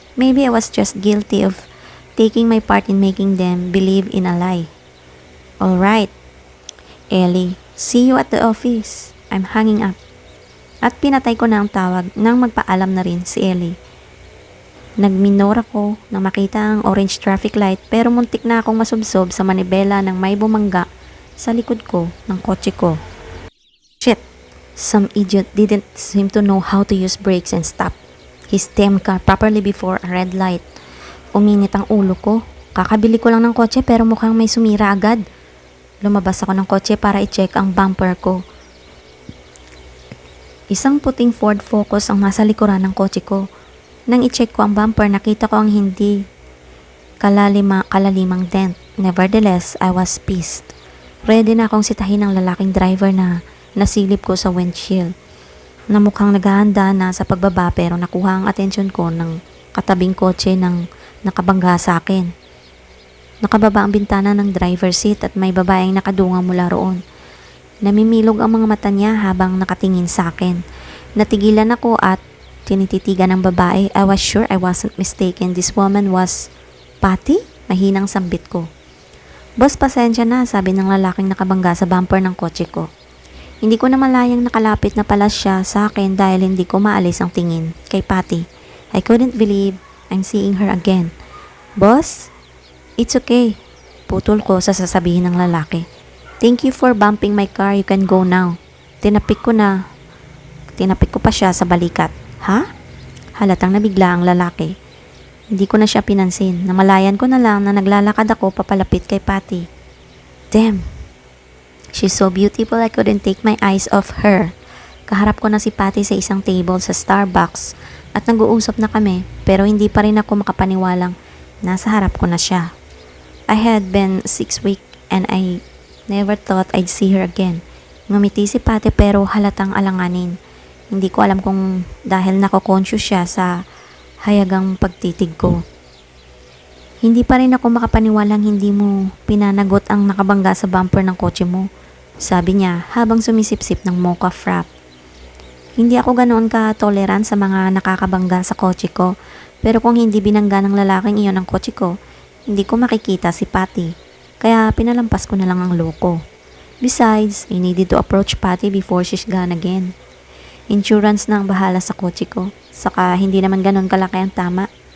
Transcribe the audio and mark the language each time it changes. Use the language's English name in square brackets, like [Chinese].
[English] Maybe I was just guilty of taking my part in making them believe in a lie. Alright, Ellie, see you at the office. I'm hanging up. [Filipino] At pinatay ko na ang tawag nang magpaalam na rin si Ellie. Nagminor ako na makita ang orange traffic light pero muntik na akong masubsob sa manibela ng may bumangga sa likod ko ng kotse ko. [English] Shit! Some idiot didn't seem to know how to use brakes and stop his damn car properly before a red light. [Filipino] Uminit ang ulo ko. Kakabili ko lang ng kotse pero mukhang may sumira agad. Lumabas ako ng kotse para i-check ang bumper ko. Isang puting Ford Focus ang nasa likuran ng kotse ko. Nang i-check ko ang bumper, nakita ko ang hindi kalalimang dent. [English] Nevertheless, I was pissed. [Filipino] Ready na akong sitahin ng lalaking driver na nasilip ko sa windshield. Na mukhang naghahanda na sa pagbaba pero nakuha ang atensyon ko ng katabing kotse ng nakabangga sa akin. Nakababa ang bintana ng driver seat at may babaeng nakadunga mula roon. Namimilog ang mga mata niya habang nakatingin sa akin. Natigilan ako at tinititigan ng babae. [English] I was sure I wasn't mistaken. This woman was Patty? [Filipino] Mahinang sambit ko. Boss, pasensya na, sabi ng lalaking nakabangga sa bumper ng kotse ko. Hindi ko na malayang nakalapit na pala siya sa akin dahil hindi ko maalis ang tingin kay Patty. [English] I couldn't believe I'm seeing her again. Boss? It's okay. [Filipino] Putol ko sa sasabihin ng lalaki. [English] Thank you for bumping my car. You can go now. [Filipino] Tinapik ko na Tinapik ko pa siya sa balikat. Ha? Halatang nabigla ang lalaki. Hindi ko na siya pinansin. Namalayan ko na lang na naglalakad ako papalapit kay Patty. Damn! [English] She's so beautiful I couldn't take my eyes off her. [Filipino] Kaharap ko na si Patty sa isang table sa Starbucks at nag-uusap na kami pero hindi pa rin ako makapaniwalang nasa harap ko na siya. [English] I had been 6 weeks and I never thought I'd see her again. [Filipino] Ngumiti si Patty pero halatang alanganin. Hindi ko alam kung dahil nako-conscious siya sa hayagang pagtitig ko. Hindi pa rin ako makapaniwalang hindi mo pinanagot ang nakabangga sa bumper ng kotse mo. Sabi niya habang sumisipsip ng mocha frap. Hindi ako ganoon ka-tolerant sa mga nakakabangga sa kotse ko. Pero kung hindi binangga ng lalaking iyon ang kotse ko, hindi ko makikita si Patty. Kaya pinalampas ko na lang ang loko. [English] Besides, I needed to approach Patty before she's gone again. [Filipino] Insurance na ang bahala sa kotse ko. Saka hindi naman ganon kalaki ang tama.